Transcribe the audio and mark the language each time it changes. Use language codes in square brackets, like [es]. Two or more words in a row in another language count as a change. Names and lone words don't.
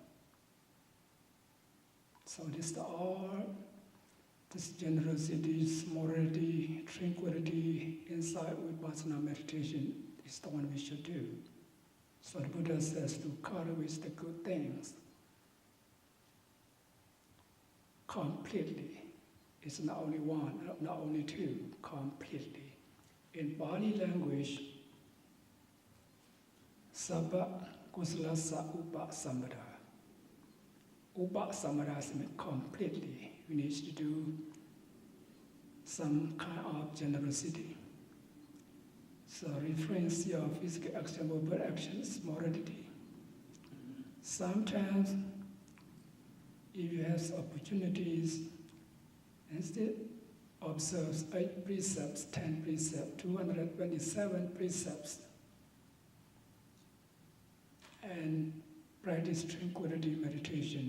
[en] So this generosity, morality, tranquility, insight vipassana meditation is the one we should do. So the Buddha says to cultivate the good things completely. It's not only one, not only two, completely. In Pali language, [pi] sabba kusalasa upa samvada. Upa samvada [en] means completely. We need to do some kind of generosity. So reference your physical action, verbal actions, morality. Sometimes, if you have opportunities, instead observe 8 precepts, 10 precepts, 227 precepts, and practice tranquility meditation.